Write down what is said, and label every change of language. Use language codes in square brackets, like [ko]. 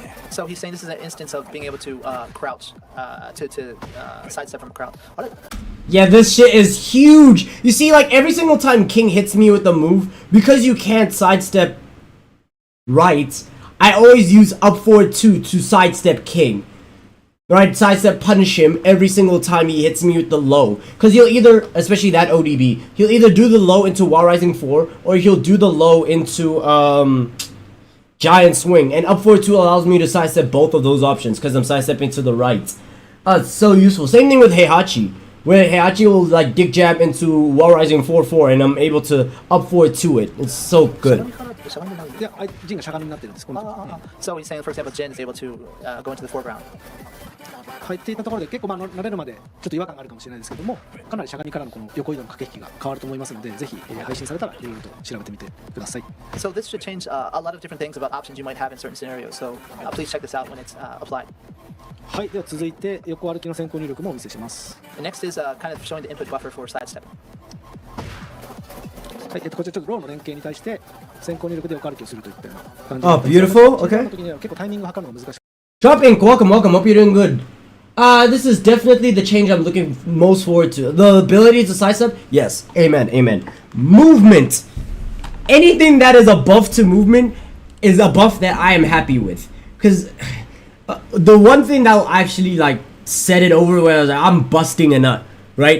[en] So he's saying this is an instance of being able to crouch, to sidestep from a crouch. Yeah, this shit is huge. You see, like every single time King hits me with the move, because you can't sidestep right, I always use up forward 2 to sidestep King. Right, sidestep punish him every single time he hits me with the low. Because he'll either, especially that ODB, he'll either do the low into Wall Rising 4, or he'll do the low into Giant Swing. And up forward 2 allows me to sidestep both of those options, because I'm sidestepping to the right. It's so useful. Same thing with Heihachi, where Heihachi will like dick jab into Wall Rising 4-4, and I'm able to up forward 2 it. It's so good. [ja] いや、ジンがしゃがみになってるんです。 [en] So he's saying, for example, Jin is able to go into the foreground. [ja] 入っていったところで結構慣れるまでちょっと違和感があるかもしれないですけども、かなりしゃがみからのこの横移動の駆け引きが変わると思いますので、ぜひ、配信されたらいろいろと調べてみてください。 [en] So this should change a lot of different things about options you might have in certain scenarios. So please check this out when it's applied. [ja] はい、では続いて横歩きの先行入力もお見せします。 [en] The next is kind of showing the input buffer for sidestep. [ja] はい、こちらちょっとローの連携に対して先行入力で横歩きをするといったような感じ。 [en] Oh, beautiful. Okay. [ja] 結構タイミングを測るのが難しい。 [en] Drop Ink, welcome. Hope you're doing good. This is definitely the change I'm looking most forward to. The ability to sidestep, yes. Amen. Movement. Anything that is a buff to movement is a buff that I am happy with. Because the one thing that will actually like set it over where I was like, I'm busting a nut, right?